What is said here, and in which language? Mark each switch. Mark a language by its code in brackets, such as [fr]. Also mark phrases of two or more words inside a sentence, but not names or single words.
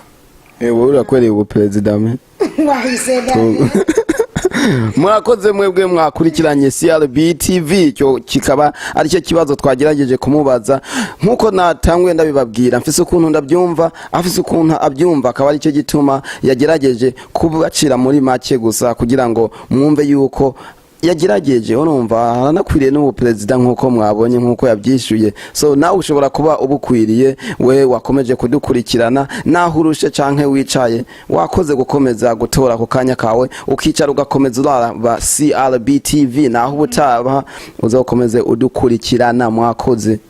[rn] wowe urakweriye ubu president me murakoze mwebwe mwakurikiranye CRB TV cyo kikaba ari cyo kibazo twagerageje kumubaza nkuko natangwe ndabibabwira mfise ukuntu ndabyumva afise ukuntu abyumva akaba ari cyo gituma yagerageje kubacira muri make gusa kugira ngo mwumve yuko yagerageje urumva aranakwiriye n'ubu president nkuko mwabonye nkuko yabyishuye so nawe ushobora kuba ubukwiriye we wakomeje kudukurikirana naho urushe canke wicaye wakoze gukomeza gutora ku kanya kawe ukicara ugakomeza uraba CRB TV naho ubutaba uzakomeze udukurikirana mwakoze.